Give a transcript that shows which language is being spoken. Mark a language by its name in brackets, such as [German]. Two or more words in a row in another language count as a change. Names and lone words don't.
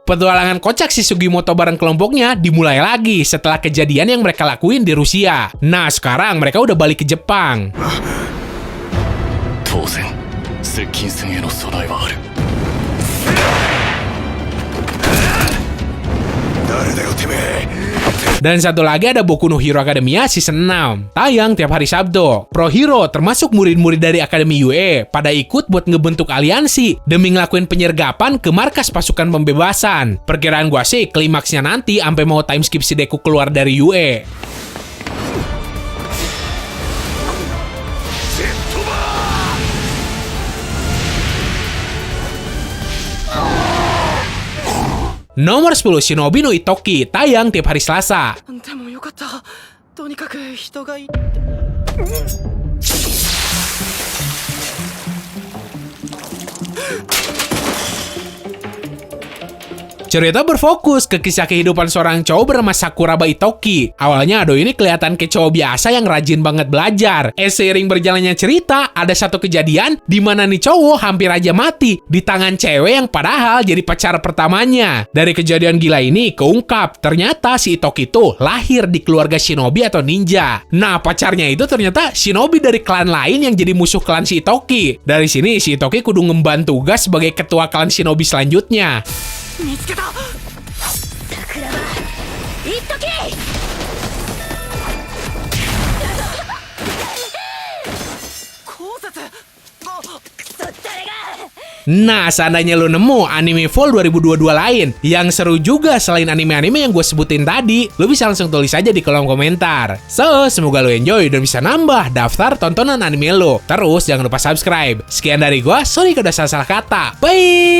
[Indonesian] Petualangan kocak si Sugimoto bareng kelompoknya dimulai lagi setelah kejadian yang mereka lakuin di Rusia. Nah, sekarang mereka udah balik ke Jepang. [Japanese] 当然接近戦への備えはある。誰だよてめえ。 [Indonesian] Dan satu lagi ada Boku no Hero Academia Season 6, tayang tiap hari Sabtu. Pro Hero termasuk murid-murid dari Akademi UE pada ikut buat ngebentuk aliansi demi ngelakuin penyergapan ke markas pasukan pembebasan. Perkiraan gua sih klimaksnya nanti sampai mau [English] time skip [Indonesian] si Deku keluar dari UE. Nomor 10 Shinobi no Itoki, tayang tiap hari Selasa. [Japanese] でもよかった。とにかく人がいて。 [Indonesian] Cerita berfokus ke kisah kehidupan seorang cowok bernama Sakuraba Itoki. Awalnya Ado ini kelihatan kayak cowok biasa yang rajin banget belajar. Seiring berjalannya cerita, ada satu kejadian di mana nih cowok hampir aja mati di tangan cewek yang padahal jadi pacar pertamanya. Dari kejadian gila ini keungkap, ternyata si Itoki itu lahir di keluarga shinobi atau ninja. Nah, pacarnya itu ternyata shinobi dari klan lain yang jadi musuh klan si Itoki. Dari sini si Itoki kudu ngemban tugas sebagai ketua klan shinobi selanjutnya. [Japanese] 見つけた。桜庭一時光絶。クソ誰が [Indonesian] Nah, seandainya lo nemu anime fall 2022 lain yang seru juga selain anime-anime yang gue sebutin tadi, lo bisa langsung tulis aja di kolom komentar. So, semoga lo enjoy dan bisa nambah daftar tontonan anime lo. Terus jangan lupa subscribe. Sekian dari gue, sorry kalau udah salah-salah kata.